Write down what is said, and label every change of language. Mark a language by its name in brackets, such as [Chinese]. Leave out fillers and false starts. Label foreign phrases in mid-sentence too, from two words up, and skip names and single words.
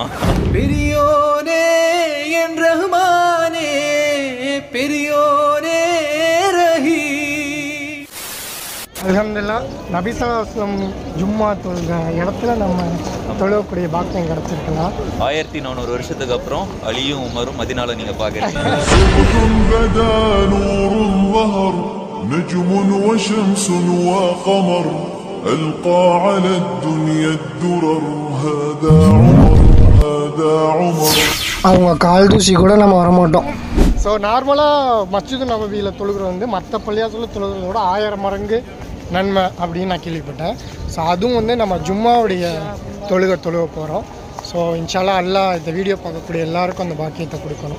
[Tamil] பெரியோனே என் ரஹ்மானே பெரியோனே ரஹீம். அல்ஹம்துலில்லாஹ். நபி [Arabic] صلى الله عليه وسلم [Tamil] ஜும்மா தொழுக இடத்துல நம்ம தொழக்கூடிய பாக்கியம் கிடச்சிருக்கலாம். 1400 வருஷத்துக்கு அப்புறம் அலியும் உமரும் மதினால நீங்கள் பார்க்குறீங்க. [Arabic] بدا نور ظهر نجم وشمس وقمر ألقى على الدنيا الدرر هذا عمر هذا عمر. [Tamil] அவங்க கால் தூசி கூட நம்ம வரமாட்டோம். ஸோ நார்மலாக மஸ்ஜிது நபவியில் தொழுகிறது வந்து மற்ற பள்ளியாசலில் தொழுகிறத விட 1000 மடங்கு நன்மை அப்படின்னு நான் கேள்விப்பட்டேன். ஸோ அதுவும் வந்து நம்ம ஜும்மாவுடைய தொழுக போகிறோம். ஸோ [Arabic] إن شاء الله [Tamil] இந்த வீடியோ பார்க்கக்கூடிய எல்லாருக்கும் அந்த பாக்கியத்தை கொடுக்கணும்.